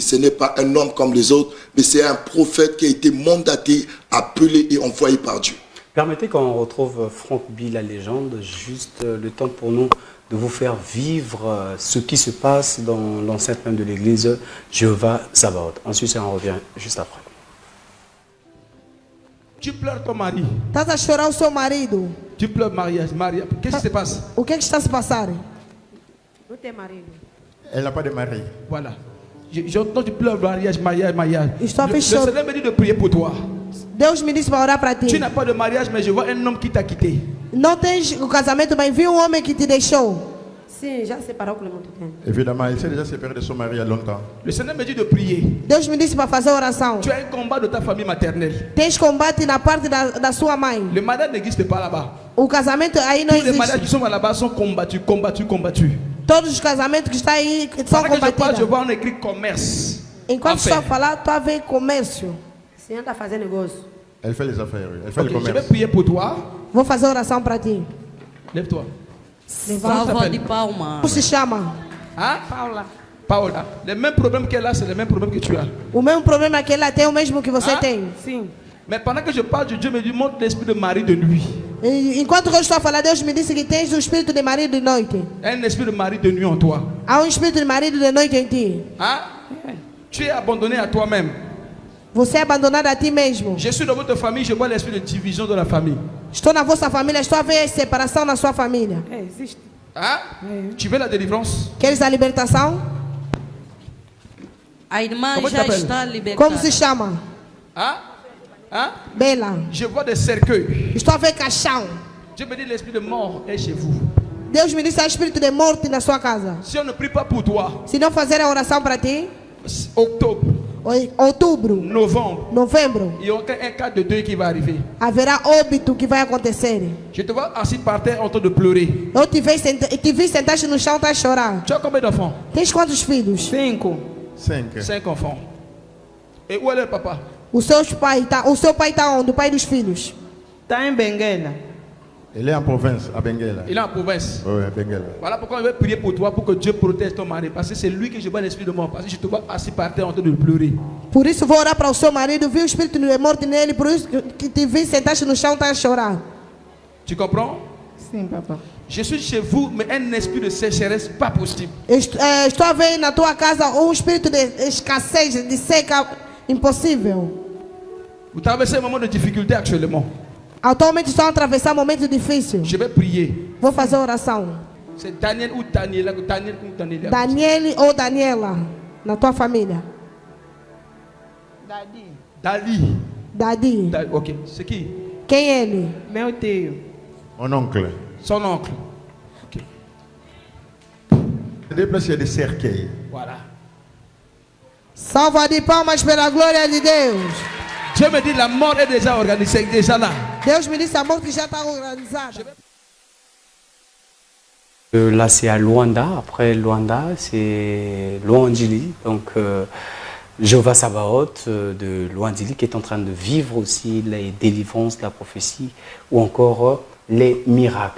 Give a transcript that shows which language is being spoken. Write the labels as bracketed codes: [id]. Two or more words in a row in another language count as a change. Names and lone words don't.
[fr] Ce n'est pas un homme comme les autres, mais c'est un prophète qui a été mandaté, appelé et envoyé par Dieu. Permettez qu'on retrouve Franck B, la légende, juste le temps pour nous de vous faire vivre ce qui se passe dans l'enceinte même de l'église Jéhovah Sabaoth. Ensuite, on revient juste après. Tu pleures ton mari. [pt] Estás a chorar o seu marido. [fr] Tu pleures mariage. Qu'est-ce qui se passe? [pt] O que está a se passar? Não tem marido. [fr] Elle n'a pas de mari. Voilà. J'entends tu pleures mariage. [pt] Estou a [fr] Le [pt] ver choro. [fr] Seigneur me dit de prier pour toi. [pt] Deus me disse para orar para ti. [fr] Tu n'as pas de mariage, mais je vois un homme qui t'a quitté. [pt] Não tens o casamento, mas viu um homem que te deixou. Sim, já separou com muito tempo. [fr] Évidemment, elle s'est déjà séparée de son mari il y a longtemps. Le Seigneur me dit de prier. [pt] Deus me disse para fazer oração. [fr] Tu as un combat de ta famille maternelle. [pt] Tens combate na parte da sua mãe. [fr] Le mariage n'existe pas là-bas. [pt] O casamento aí não [fr] Tous les mariages qui [pt] existe. [fr] sont là-bas sont combattus. [pt] Todos os casamentos que estão aí são [fr] Pendant que je parle, je [pt] combatidos. [fr] vois on écrit commerce. [pt] Enquanto estou a [fr] Affaires. [pt] falar, estou a ver comércio. Se anda a fazer negócio. [fr] Elle fait les affaires, oui. Elle fait Ok, le je vais commerce. prier pour toi. [pt] Vou fazer oração para ti. [fr] Lève-toi. [pt] Salva de Palma. Como se chama? [fr] Hein? Paola. Les mêmes problèmes qu'elle a, c'est les mêmes problèmes que tu as. [pt] O mesmo problema que ela tem, o mesmo que você Ah? tem. Sim. [fr] Mais pendant que je parle de Dieu, me dit montre l'esprit de mari de nuit. [pt] E enquanto eu estou a falar, Deus me disse que tens o espírito de marido de noite. [fr] Un esprit de mari de nuit en toi. [pt] Há espírito de marido de noite em ti. [fr] Hein? Tu es abandonné à toi-même. [pt] Você é abandonado a ti mesmo. [fr] Je suis dans votre famille, je vois l'esprit de division de la famille. [pt] Estou na vossa família, estou a ver separação na sua família. É, existe. [fr] Hein? Tu veux la délivrance? [pt] Queres a libertação? A irmã Como te já apela? está libertada. Como se chama? Hein? Hein? Bela. [fr] Je vois des cercueils. [pt] Estou a ver caixão. [fr] Dieu me dit l'esprit de mort est chez vous. [pt] Deus me disse há espírito de morte na sua casa. [fr] Si on ne prie pas pour toi, [pt] Se não fazer a oração para ti, [fr] octobre, [pt] outubro, [fr] novembre, [pt] novembro, [fr] il y aura un cas de deuil qui va arriver. [pt] haverá óbito que vai acontecer. [fr] Je te vois assis par terre en train de pleurer. [pt] Eu te vi sentaste no chão, tá a chorar. [fr] Tu as combien d'enfants? [pt] Tens quantos filhos? 5. 5. [fr] 5 enfants. Et où est le papa? [pt] O seu pai está onde? O pai dos filhos. Está em Benguela. [fr] Elle est en province, à Benguela. Il est en province. Oui, à Benguela. Voilà pourquoi je vais prier pour toi, pour que Dieu protège ton mari. Parce que c'est lui que je vois l'esprit de mort. Parce que je te vois assis par terre en train de pleurer. [pt] Por isso vou orar para o seu marido, vi o espírito de morte nele, por isso que te vi sentaste no chão, tá a chorar. [fr] Tu comprends? [pt] Sim, papá. [fr] Je suis chez vous, mais un esprit de sécheresse, pas possible. [pt] Estou a ver na tua casa um espírito de escassez, de seca, impossível. [fr] Vous traversez un moment de difficulté actuellement. [pt] Atualmente estão a atravessar um momento difícil. [fr] Je vais prier. [pt] Vou fazer oração. [fr] C'est Daniel ou Daniela. Daniel ou Daniela. [pt] Daniele ou Daniela, na tua família. Dali. Dadi. [fr] Ok. C'est qui? [pt] Quem é ele? Meu tio. [fr] Mon oncle. Son oncle. Déplace, il y a des cercueils. Voilà. Salva de palmas pela glória de Deus. Dieu me dit la mort est déjà organisée, déjà là. Deus me disse a morte já está organizada. Là, c'est à Luanda. Après Luanda, c'est Luandili. Donc, Jéhovah Sabaoth de Luandili qui est en train de vivre aussi les délivrances, la prophétie ou encore les miracles.